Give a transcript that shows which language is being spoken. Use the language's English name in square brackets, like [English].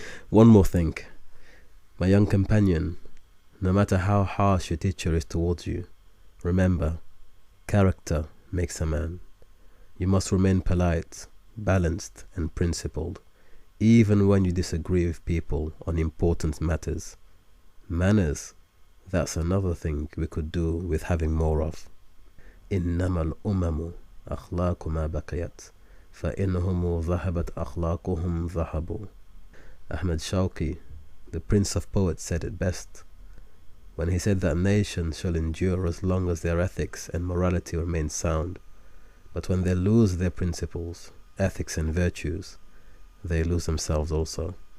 [English] One more thing. My young companion, no matter how harsh your teacher is towards you, remember, character makes a man. You must remain polite, balanced and principled, even when you disagree with people on important matters. Manners, that's another thing we could do with having more of. [Arabic] إنما الأمم أخلاق ما بقيت فإنهم ذهبت أخلاقهم ذهبوا. [English] Ahmad Shawki, the Prince of Poets, said it best when he said that nations shall endure as long as their ethics and morality remain sound, but when they lose their principles, ethics and virtues, they lose themselves also.